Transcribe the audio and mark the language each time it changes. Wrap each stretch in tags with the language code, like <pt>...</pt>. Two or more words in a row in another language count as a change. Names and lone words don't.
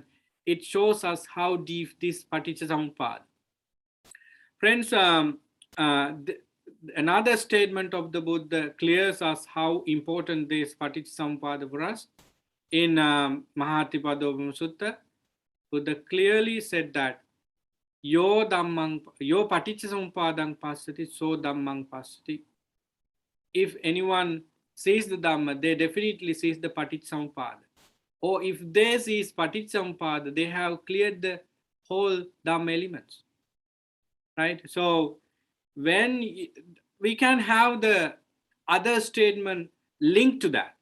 <en>It shows us how deep this Paticca. Friends, another statement of the Buddha clears us how important this Paticca for us. In Mahatipadopama Sutta, Buddha clearly said that</en> <pi>yo paticcasamuppadang passati, so dhammang passati.</pi> <en>If anyone sees the Dhamma, they definitely sees the Paticcasamuppada. Or if they see Paticcasamuppada, they have cleared the whole Dhamma elements. Right? So when we can have the other statement linked to that.</en>